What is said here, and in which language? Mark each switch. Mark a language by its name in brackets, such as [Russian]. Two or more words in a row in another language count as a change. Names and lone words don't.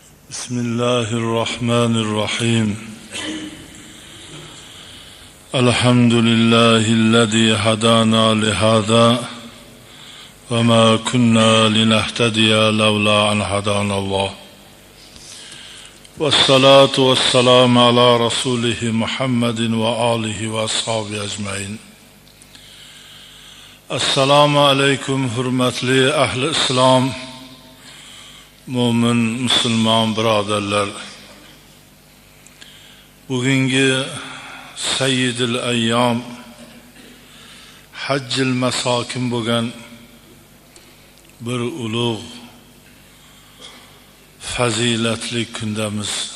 [Arabic] بسم الله الرحمن الرحيم الحمد لله الذي هدانا لهذا وما كنا لنهتدي لولا أن هدانا الله والصلاة والسلام على رسوله محمد وآله وأصحابه أجمعين. السلام عليكم [Uzbek] hurmatli ahli islom, mo'min musulmon birodarlar. Bugungi [Arabic] سيد الأيام حج المساكين [Uzbek] bo'lgan bir ulug' fazilatli kundamiz.